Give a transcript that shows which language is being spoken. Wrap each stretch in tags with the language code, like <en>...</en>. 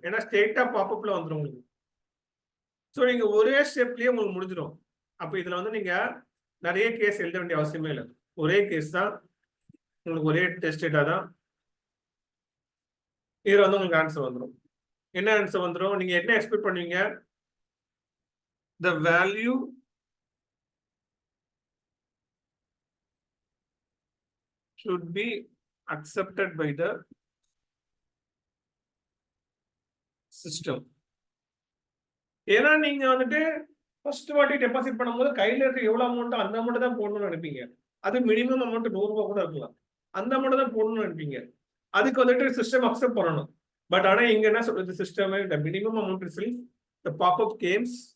<ta>ஏன்னா ஸ்ட்ரெயிட்டா பாப்அப்ல வந்துடும் உங்களுக்கு. ஸோ நீங்க ஒரே ஸ்டெப்லயே உங்களுக்கு முடிஞ்சிடும். அப்ப இதுல வந்து நீங்க நிறைய கேஸ் எழுத வேண்டிய அவசியமே இல்லை. ஒரே கேஸ் தான் உங்களுக்கு, ஒரே டெஸ்ட் டேட்டா தான். இதுல வந்து உங்களுக்கு ஆன்சர் வந்துடும். என்ன ஆன்சர் வந்துடும்? நீங்க என்ன எக்ஸ்பெக்ட் பண்ணுவீங்க?</ta> <en>the value should be accepted by the system.</en> <ta>ஏன்னா நீங்க வந்துட்டு ஃபர்ஸ்ட் வாட்டி டெபாசிட் பண்ணும்போது கையில இருக்க எவ்வளவு அமௌண்ட் அந்த அமௌண்ட் தான் போடணும்னு நினைப்பீங்க. அது மினிமம் அமௌண்ட் 100 ரூபாய் கூட இருக்கலாம். அந்த அமௌண்ட் தான் போடணும்னு நினைப்பீங்க. அதுக்கு வந்துட்டு சிஸ்டம் அக்செப்ட் பண்ணணும். பட் ஆனா இங்க என்ன சொல்றது system,</ta> <en>the minimum amount itself, the pop-up comes</en>